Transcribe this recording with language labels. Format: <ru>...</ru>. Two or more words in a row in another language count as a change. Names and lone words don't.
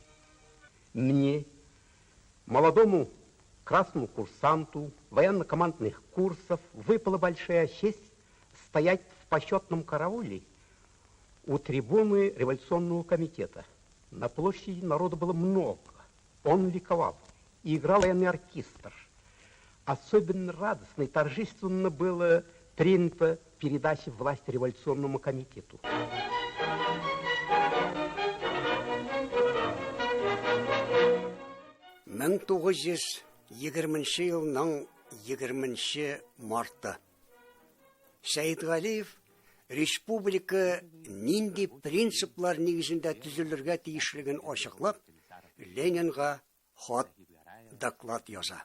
<ru>Мне, молодому красному курсанту военно-командных курсов, выпала большая честь стоять в почетном карауле у трибуны революционного комитета. На площади народу было много, он ликовал, и играл военный оркестр. Особенно радостно и торжественно было принято передача власти революционному комитету.</ru> <tt>Мен 920 елның 20 марты. Сәйд Галиев республика нинди принциплар нигезендә төзелергә тиешлеген ачыклап, Ленинга хат доклад яза.</tt>